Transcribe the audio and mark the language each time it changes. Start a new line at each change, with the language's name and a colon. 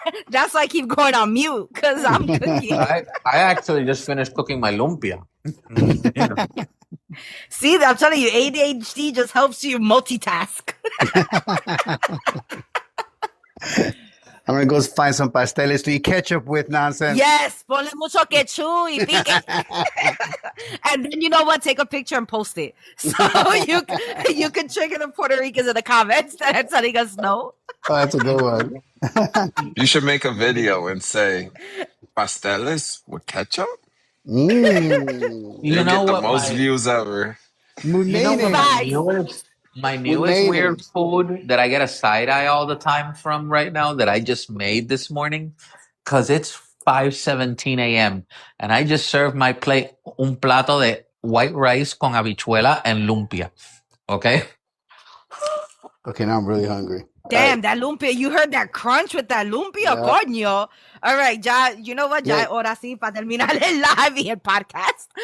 English: That's why I keep going on mute because I'm cooking. I actually just finished cooking my lumpia. See, I'm telling you, ADHD just helps you multitask. I'm gonna go find some pasteles to eat ketchup with nonsense.
Spanish: Yes, ponle mucho ketchup y pique.
English: And then you know what? Take a picture and post it. So you can trigger the Puerto Ricans in the comments that are telling us no. Oh, that's a good one. You should make a video and say pasteles with ketchup. Mm. You You'll know get the what? most views ever. You know what? Facts. My newest weird food that I get a side eye all the time from right now that I just made this morning, because it's 5:17 a.m. and I just served my plate
Spanish: un plato de
English: white rice
Spanish: con habichuela
English: and lumpia. Okay? Okay, now I'm really hungry. Damn, that lumpia. You heard that crunch with that lumpia, coño. All right, ya, you know what?
Spanish: Ya ahora sí, para terminar el live y el podcast.